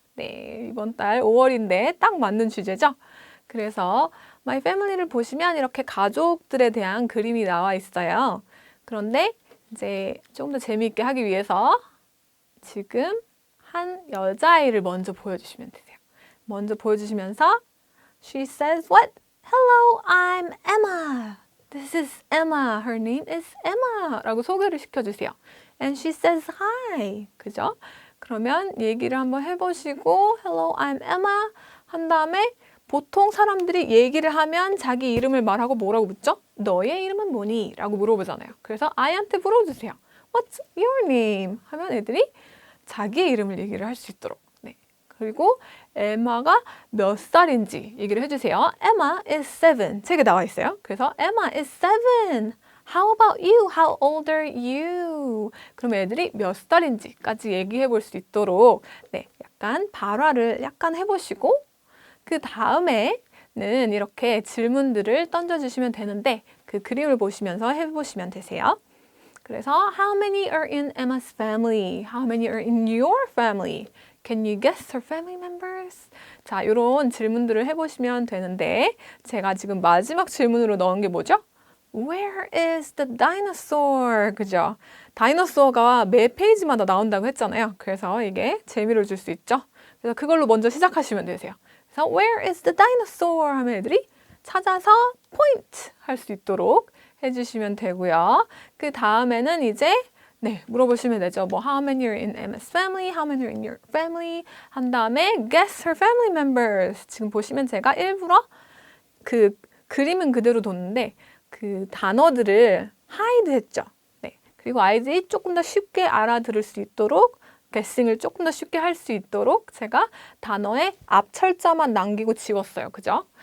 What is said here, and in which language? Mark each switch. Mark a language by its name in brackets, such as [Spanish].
[Korean] 네, 이번 달 5월인데 딱 맞는 주제죠? 그래서 My Family를 보시면 이렇게 가족들에 대한 그림이 나와 있어요. 그런데 이제 조금 더 재미있게 하기 위해서 지금 한 여자아이를 먼저 보여주시면 되세요. 먼저 보여주시면서 [English] She says what? Hello, I'm Emma. This is Emma. Her name is Emma. [Korean] 라고 소개를 시켜주세요. [English] And she says hi. [Korean] 그죠? 그러면 얘기를 한번 해보시고 [English] Hello, I'm Emma [Korean] 한 다음에 보통 사람들이 얘기를 하면 자기 이름을 말하고 뭐라고 묻죠? 너의 이름은 뭐니? 라고 물어보잖아요. 그래서 아이한테 물어주세요. [English] What's your name? [Korean] 하면 애들이 자기의 이름을 얘기를 할 수 있도록. 네. 그리고 에마가 몇 살인지 얘기를 해주세요. [English] Emma is 7. [Korean] 책에 나와 있어요. 그래서 [English] Emma is 7. How about you? How old are you? [Korean] 그럼 애들이 몇 살인지까지 얘기해 볼 수 있도록 네, 약간 발화를 약간 해보시고 그 다음에는 이렇게 질문들을 던져주시면 되는데 그 그림을 보시면서 해보시면 되세요. 그래서 [English] How many are in Emma's family? How many are in your family? Can you guess her family members? [Korean] 자, 이런 질문들을 해보시면 되는데 제가 지금 마지막 질문으로 넣은 게 뭐죠? [English] Where is the dinosaur? [Korean] 그죠? 다이너소어가 매 페이지마다 나온다고 했잖아요. 그래서 이게 재미를 줄 수 있죠. 그래서 그걸로 먼저 시작하시면 되세요. 그래서 [English] Where is the dinosaur? [Korean] 하면 애들이 찾아서 포인트 할 수 있도록 해주시면 되고요. 그 다음에는 이제 네, 물어보시면 되죠. [English] 뭐 how many are in Emma's family, how many are in your family [Korean] 한 다음에 [English] guess her family members. [Korean] 지금 보시면 제가 일부러 그 그림은 그대로 뒀는데 그 단어들을 hide 했죠. 네, 그리고 아이들이 조금 더 쉽게 알아들을 수 있도록 guessing을 조금 더 쉽게 할 수 있도록 제가 단어의 앞 철자만 남기고 지웠어요. 그죠?